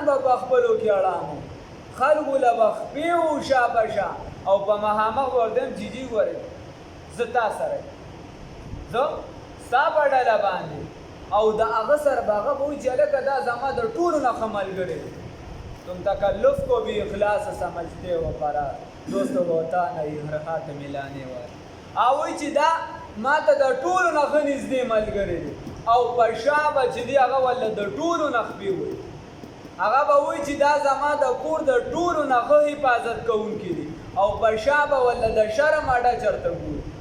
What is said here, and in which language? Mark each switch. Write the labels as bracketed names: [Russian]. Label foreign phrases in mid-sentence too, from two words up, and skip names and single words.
[Pashto] به په خپلو کې اړامو خلکو له به خپې و شا په شا او په مخامخ ورته جیجي ګورې زه تا سره زه ستا په ډله باندې او د هغه سره به هغه به وایي چې هلکه دا زما د ټولو نه ښه ملګری دی [Urdu] تم تکلف کو بھی اخلاص سمجھتے ہو فرار دوستوں ہوتا نہیں ہر ہاتھ ملانے والا [Pashto] او چې دا ما ته د ټولو نه ښه نږدې ملګری دی او په شا به چې دی هغه ولله د ټولو نه خپې وایي هغه به وایي چې دا زما د کور د ټولو نه ښه حفاظت کوونکي دي او په شا به ولله د شرم اډه چېرته ګوري